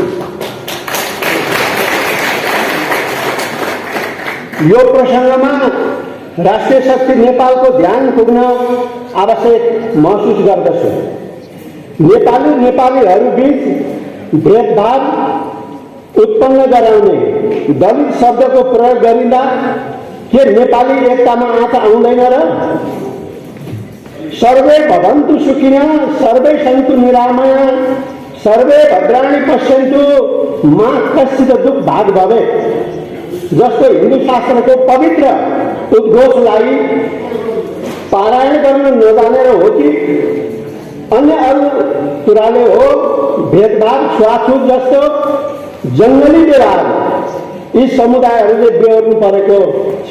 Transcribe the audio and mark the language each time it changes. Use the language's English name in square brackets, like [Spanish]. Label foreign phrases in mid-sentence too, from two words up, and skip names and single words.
[Nepali] यो प्रसङ्गमा राष्ट्रिय शक्ति नेपालको ध्यान पुग्न आवश्यक महसुस गर्दछु। नेपालीहरू बीच भेदभाव उत्पन्न गराउने दलित शब्दको प्रयोग गरिँदा के नेपाली एकतामा आँच आउँदैन र? [Sanskrit] सर्वे भवन्तु सुखिनः सर्वे सन्तु निरामया सर्वे भद्राणि पश्यन्तु मा कश्चित् दुःखभाग् भवेत् [Nepali] जस्तो हिन्दू शास्त्रको पवित्र उद्घोषलाई पारायण गर्न नजानेर हो कि अन्य अरू कुराले हो भेदभाव, छुवाछुत जस्तो जङ्गली व्यवहार यी समुदायहरूले बेहोर्नु परेको छ।